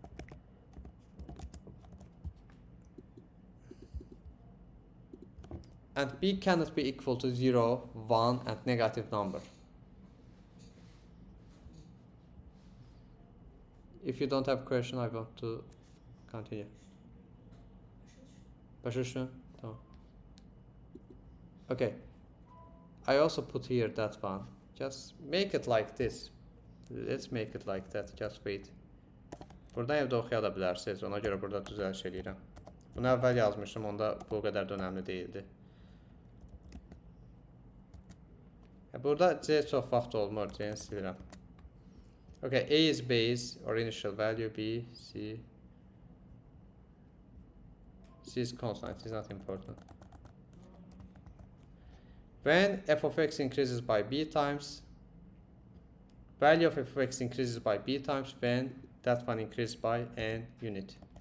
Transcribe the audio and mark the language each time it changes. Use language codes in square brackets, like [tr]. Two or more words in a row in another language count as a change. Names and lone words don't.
[en] And B cannot be equal to 0, 1 and negative number. If you don't have question, I want to continue. [az] Başa düşdün? Tamam. [en] Okay. I also put here that one. Just make it like this. Let's make it like that. Just wait. [az] Buradan evdə oxuya da bilərsiniz. Ona görə burada düzəliş eləyirəm. Bunu əvvəl yazmışdım, onda bu qədər də önəmli değildi. Burada C çox vaxt olmur, C-ni silirəm. [en] Okay, A is base or initial value, B, C. C is constant, it is not important. When f of x increases by b times, value of f of x increases by b times when that one increases by n unit.